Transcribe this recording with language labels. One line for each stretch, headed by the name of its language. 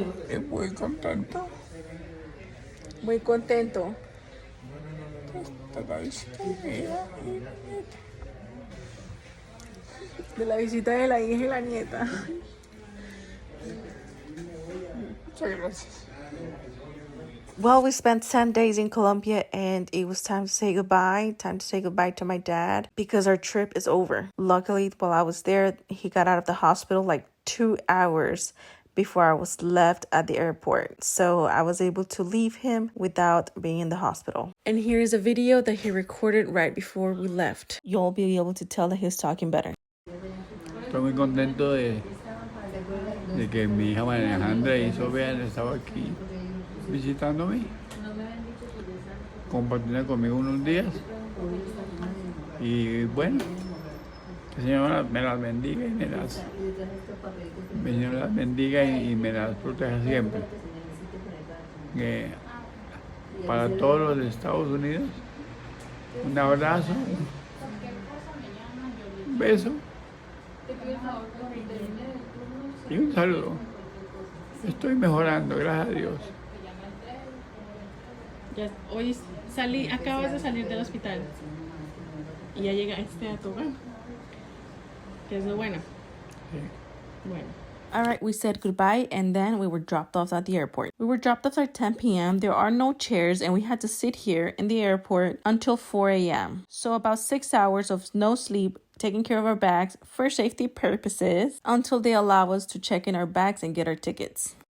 Spanish: Y muy contento. Muy contento. De la visita de la hija y la nieta. Muchas gracias.
English: Well, we spent 10 days in Colombia and it was time to say goodbye. Time to say goodbye to my dad because our trip is over. Luckily, while I was there, he got out of the hospital like 2 hours before I was left at the airport. So I was able to leave him without being in the hospital. And here is a video that he recorded right before we left. You'll be able to tell that he's talking better.
Spanish: Estoy muy contento de que mi hija María Alejandra y Sofía han estado aquí visitándome, compartiendo conmigo unos días. Y bueno, que el Señor me las bendiga y me las bendiga y me las proteja siempre. Que para todos los de Estados Unidos, un abrazo, un beso y un saludo. Estoy mejorando, gracias a Dios. Ya, hoy acabas de salir del hospital y ya llegaste a tu hogar, que es lo bueno. Sí. Bueno.
English: All right, we said goodbye and then we were dropped off at the airport. We were dropped off at 10 p.m. There are no chairs and we had to sit here in the airport until 4 a.m. So about 6 hours of no sleep, taking care of our bags for safety purposes until they allow us to check in our bags and get our tickets.